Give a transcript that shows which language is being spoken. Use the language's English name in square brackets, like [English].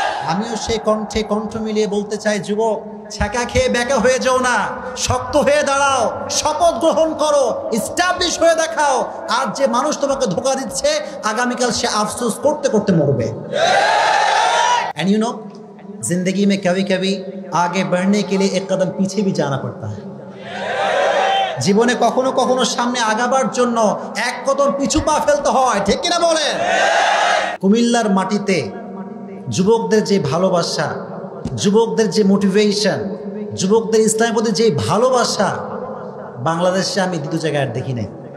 [Bangla] আমিও সেই কণ্ঠে কণ্ঠ মিলিয়ে বলতে চাই, যুবক, ছ্যাঁকা খেয়ে ব্যাকা হয়ে যাও না, শক্ত হয়ে দাঁড়াও, শপথ গ্রহণ করো, এস্টাবলিশ হয়ে দেখাও। আজ যে মানুষ তোমাকে ধোঁকা দিচ্ছে, আগামীকাল সে আফসোস করতে করতে মরবে। [English] and you know, [Hindi] जिंदगी में कभी कभी आगे बढ़ने के लिए एक कदम पीछे भी जाना पड़ता है। [Bangla] জীবনে কখনো কখনো সামনে আগাবার জন্য এক কদম পিছু পা ফেলতে হয়, ঠিক কিনা বলেন? কুমিল্লার মাটিতে যুবকদের যে ভালোবাসা, যুবকদের যে মোটিভেশন, যুবকদের ইসলামের প্রতি যে ভালোবাসা, বাংলাদেশে আমি দ্বিতীয় জায়গায় আর দেখি নাই।